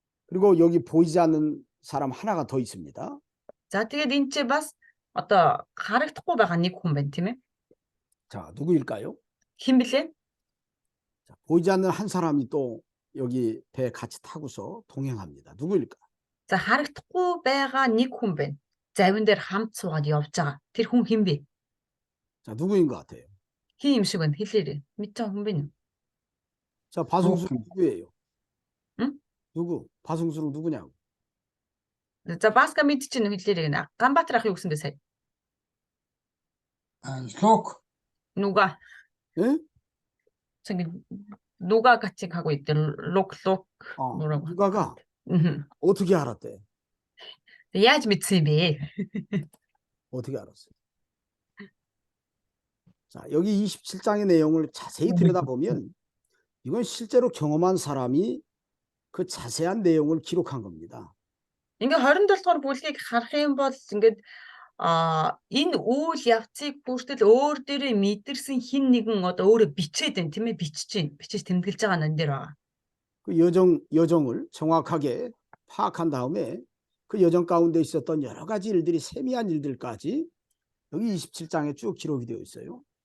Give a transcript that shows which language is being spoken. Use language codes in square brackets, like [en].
[ko] 그리고 여기 보이지 않는 사람 하나가 더 있습니다. [mn] За тэгээд энэ ч бас одоо харагдахгүй байгаа нэг хүн байна тийм ээ. [ko] 자, 누구일까요? [mn] Хэн блэ? [ko] 자, 자, 보이지 않는 한 사람이 또 여기 배에 같이 타고서 동행합니다. 누구일까? [mn] За харагдахгүй байгаа нэг хүн байна. Завин дээр хамт суугаад явж байгаа. Тэр хүн хэн бэ? [ko] 자, 누구인 것 같아요? [mn] Хин юм шиг байна. Хэлээрэй. Мэдж байгаа хүн байна уу? [ko] 자, 바송수는 누구예요? 응? 누구? 바송수는 누구냐고? [mn] За Баска мэдчихэв хэлээрэй гэнэ. Ганбаатар ах юу гэсэн бэ сая? Лук. Нүга. [ko] 예? 저기 누가 같이 가고 있대. 록 뭐라고? 누가가 음. 어떻게 알았대? [mn] яаж мэдсэн юм бэ? [ko] 어떻게 알았어요? 자, 여기 27장의 내용을 자세히 들여다보면 이건 실제로 경험한 사람이 그 자세한 내용을 기록한 겁니다. [mn] Ингээ 27 дугаар бүлгийг харах юм бол ингээд энэ үйл явцыг бүртэл өөр дээрээ мэдэрсэн хин нэгэн одоо өөрөө бичээд байна тийм ээ, бичиж байна. Бичиж тэмдэглэж байгаа нь энэ дээр байгаа. [ko] 그 여정을 정확하게 파악한 다음에 그 여정 가운데 있었던 여러 가지 일들이 세미한 일들까지 여기 27장에 쭉 기록이 되어 있어요.